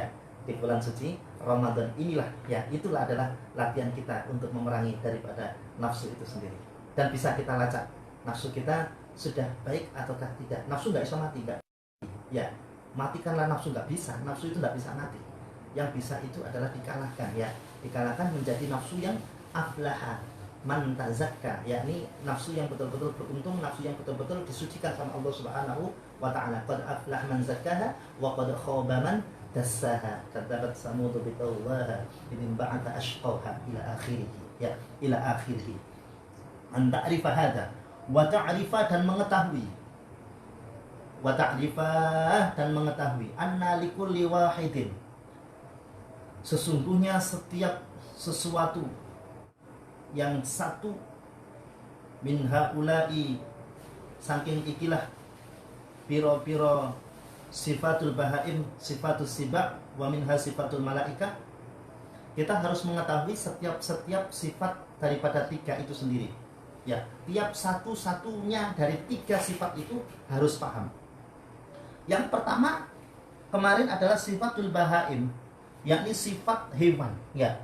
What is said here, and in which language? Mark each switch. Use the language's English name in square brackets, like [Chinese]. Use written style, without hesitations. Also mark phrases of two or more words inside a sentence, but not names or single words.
[Indonesian] Di bulan suci Ramadan inilah, ya, itulah adalah latihan kita untuk memerangi daripada nafsu itu sendiri. Dan bisa kita lacak nafsu kita sudah baik ataukah tidak. Nafsu nggak bisa mati, nggak, ya. Matikanlah nafsu, nggak bisa. Nafsu itu nggak bisa mati. Yang bisa itu adalah dikalahkan, ya. Dikalahkan menjadi nafsu yang [Arabic] أفلح من تزكى, [Indonesian] yakni nafsu yang betul-betul beruntung, nafsu yang betul-betul disucikan sama Allah [Arabic] سبحانه وتعالى. قد أفلح من زكاها وقد خاب من دساها كذبت ثمود بطغواها إذ انبعث أشقاها إلى آخره, ya, إلى آخره. أن تعرف هذا وتعرف, [Indonesian] dan mengetahui [Arabic] أن لكل واحد, [Indonesian] sesungguhnya setiap sesuatu yang satu [Arabic] من هؤلاء, [Javanese] saking ikilah piro-piro [Arabic] صفة البهائم صفة السباع ومنها صفة الملائكة. [Indonesian] Kita harus mengetahui setiap sifat daripada tiga itu sendiri, ya. Tiap satu-satunya dari tiga sifat itu harus paham. Yang pertama kemarin adalah [Arabic] صفة البهائم, [Indonesian] yakni sifat hewan, ya.